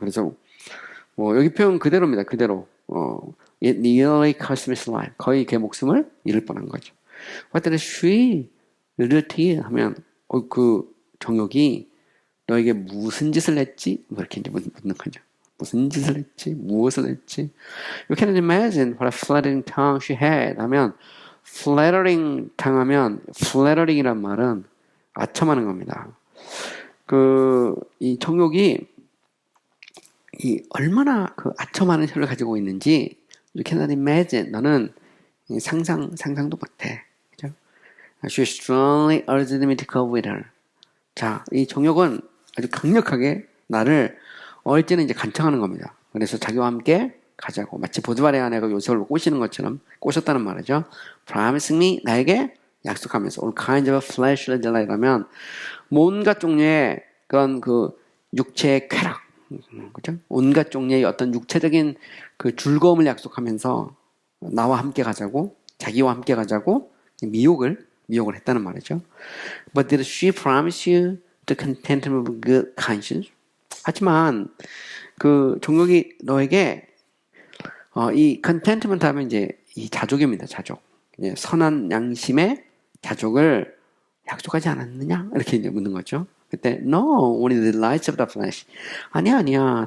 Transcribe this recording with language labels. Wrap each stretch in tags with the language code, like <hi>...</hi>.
<ko>그래서 여기 표현 그대로입니다. 그대로</ko> <en>it nearly cost me his life.</en> <ko>거의 걔 목숨을 잃을 뻔한 거죠.</ko> <en>What did she do to you?</en> <ko>하면 정욕이 너에게 무슨 짓을 했지? 이렇게 이제 묻는 거죠. 무슨 짓을 했지? 무엇을 했지?</ko> <en>You can imagine what a flattering tongue she had.</en> <ko>하면 flattering 당하면 flattering이란 말은 아첨하는 겁니다. 이 정욕이 얼마나 아첨하는 혀를 가지고 있는지</ko> <en>you cannot imagine.</en> <ko>너는 상상도 못해. 그죠?</ko> <en>She strongly urged me to go with her.</en> <ko>자, 이 정욕은 아주 강력하게 나를 얼제는 이제 간청하는 겁니다. 그래서 자기와 함께 가자고. 마치 보디발의 아내가 요셉을 꼬시는 것처럼 꼬셨다는 말이죠.</ko> <en>Promising me,</en> <ko>나에게 약속하면서</ko> <en>all kinds of fleshly delight</en> <ko>하면 온갖 종류의 그런 육체의 쾌락, 그죠? 온갖 종류의 어떤 육체적인 즐거움을 약속하면서 나와 함께 가자고, 자기와 함께 가자고 미혹을 했다는 말이죠.</ko> <en>But did she promise you the contentment of good conscience?</en> <ko>하지만 정욕이 너에게 이 contentment 하면 이제 이 자족입니다. 자족. 선한 양심의 자족을 약속하지 않았느냐? 이렇게 이제 묻는 거죠. 그때</ko> <en>no, only the delights of the flesh.</en> <ko>아니야.</ko>